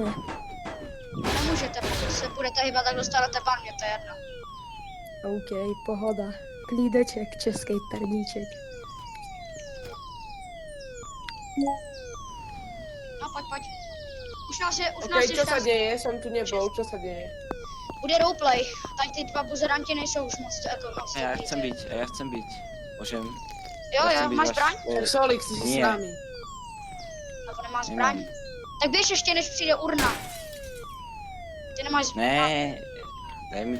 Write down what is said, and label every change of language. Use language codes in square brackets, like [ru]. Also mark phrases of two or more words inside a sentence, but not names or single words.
[cs] Nemůžete, pokud se budete hýbat, tak dostanete ban, mě to je jedno. OK, pohoda. Klídeček, český perníček. No pojď. Už nás je OK, [sk] čo sa 14. deje? Som tu nebol, čo sa deje? [cs] Bude roleplay. Tady ty dva buzeranti nejsou už moc moc. A já chcem být. Můžem. Jo, Já chcem jo, být máš váš- zbraň? [sk] Solix, ty si s Nie. nami. [cs] Nebo nemáš zbraň? Tak běž ještě, než přijde urna. Ty nemáš zbraň. Ne, daj mi